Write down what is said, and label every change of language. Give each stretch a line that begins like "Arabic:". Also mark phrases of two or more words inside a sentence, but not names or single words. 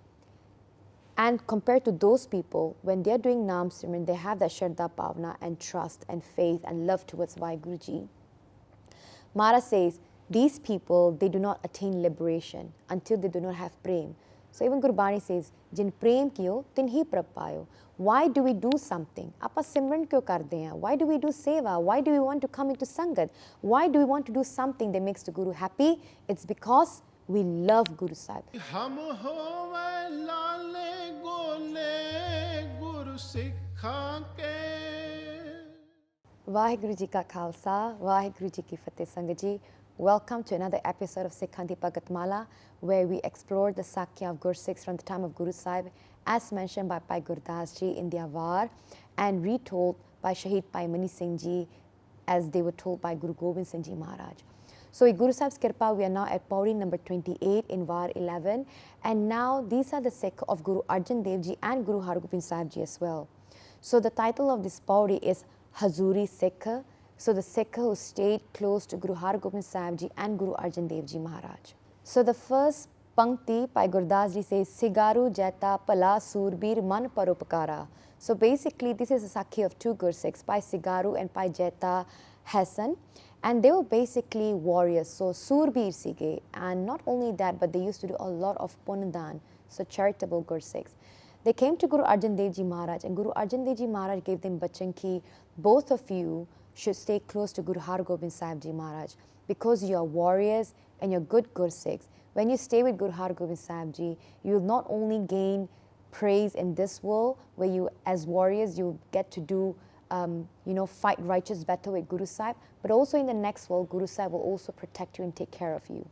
English: And compared to those people, when they are doing Naam Simran, they have that
Punjabi: ਸ਼ਰਧਾ ਭਾਵਨਾ
English: and trust and faith and love towards WhyGuruji. Mara says, these people, they do not attain liberation until they do not have prem. So even Gurbani says,
Braj: ਜਿਨ ਪ੍ਰੇਮ ਕੀਓ, ਤਿਨ ਹੀ ਪ੍ਰਭ ਪਾਇਓ.
English: Why do we do something?
Punjabi: ਆਪਾਂ ਸਿਮਰਨ ਕਿਉਂ ਕਰਦੇ ਹੈਂ?
English: Why do we do seva? Why do we want to come into Sangat? Why do we want to do something that makes the Guru happy? It's because we love Guru Sahib.
Punjabi: ਹਮ ਹੋਵੇ ਲਾਲੇ ਗੋਲੇ ਗੁਰਸਿੱਖਾਂ ਕੇ. ਵਾਹਿਗੁਰੂ ਜੀ ਕਾ ਖ਼ਾਲਸਾ, ਵਾਹਿਗੁਰੂ ਜੀ ਕੀ ਫ਼ਤਿਹ ਸੰਗਤ ਜੀ.
English: Welcome to another episode of Sikh Bhagat Mala, where we explore the Sakhi of Gursikhs from the time of Guru Sahib, as mentioned by Bhai Gurdas Ji in the Avar, and retold by Shahid Bhai Mani Singh Ji as they were told by Guru Gobind Singh Ji Maharaj. So with Guru Sahib's Kirpa, we are now at Pauri number 28 in Var 11, and now these are the Sikh of Guru Arjan Dev Ji and Guru Hargobind Sahib Ji as well. So the title of this Pauri is Hazuri Sikh. So the Sikh who stayed close to Guru Hargobind Sahib Ji and Guru Arjan Dev Ji Maharaj. So the first Pankti by Gurdas Ji says,
Punjabi: ਸਿਗਾਰੂ ਜੇਠਾ ਪਾਲਾ ਸੂਰਬੀਰ ਮਨ ਪਰਉਪਕਾਰਾ.
English: So basically this is a Sakhi of two Gursikhs, by Sigaru and by Jeta Hassan. And they were basically warriors, so
Punjabi: ਸੂਰਬੀਰ ਸੀਗੇ.
English: And not only that, but they used to do a lot of Pundan, so charitable Gursikhs. They came to Guru Arjan Dev Ji Maharaj, and Guru Arjan Dev Ji Maharaj gave them
Punjabi: ਬਚਨ ਕੀ,
English: both of you should stay close to Guru Hargobind Sahib Ji Maharaj, because you are warriors and you're good Gursikhs. When you stay with Guru Hargobind Sahib Ji, you will not only gain praise in this world, where you as warriors you get to do fight righteous battle with Guru Sahib, but also in the next world, Guru Sahib will also protect you and take care of you.